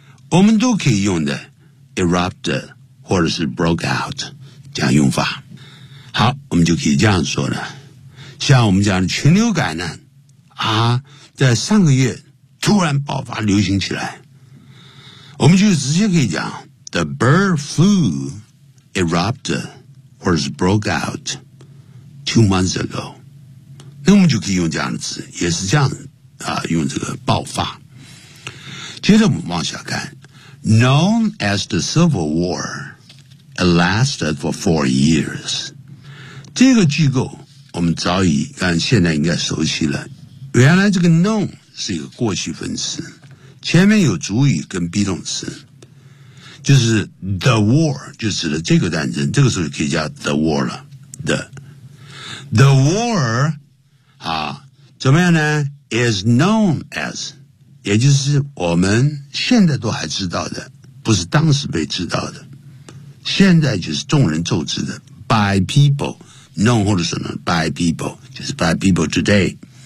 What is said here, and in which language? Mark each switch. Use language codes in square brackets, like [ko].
[zh] 我们都可以用的 erupted 或者是 broke out 这样用法好我们就可以这样说了像我们讲的禽流感呢啊，在上个月突然爆发流行起来我们就直接可以讲 [en] The bird flu erupted or broke out 2 months ago. [zh] 那我们就可以用这样的词，也是这样啊，用这个爆发。接着我们往下看 [en] ，known as the Civil War, it lasted for 4 years. [zh] 这个句构我们早已看现在应该熟悉了。原来这个 known 是一个过去分词，前面有主语跟 be 动词。就是 the war 就指的这个战争这个时候就可以叫 the war 了 the war 啊，怎么样呢 [en] is known as [zh] 也就是我们现在都还知道的不是当时被知道的现在就是众人奏知的 [en] by people known [zh] 或者什么 by people 就是 [en] by people today